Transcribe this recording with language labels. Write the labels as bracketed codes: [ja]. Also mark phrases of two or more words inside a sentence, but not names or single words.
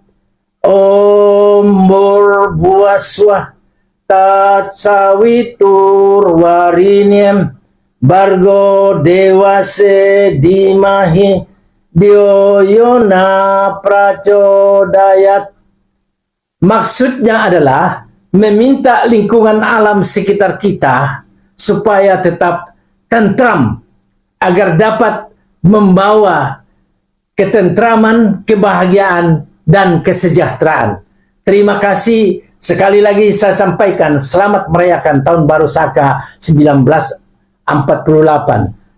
[sa] ॐ भुर्वस्वः तत् सवितुर् वरेण्यम् भर्गो देवस्य धीमहि ध्यो योन प्रचोदयात्. [id] Maksudnya adalah meminta lingkungan alam sekitar kita supaya tetap tentram, agar dapat membawa ketentraman, kebahagiaan, dan kesejahteraan. Terima kasih. Sekali lagi saya sampaikan selamat merayakan Tahun Baru Saka 1948.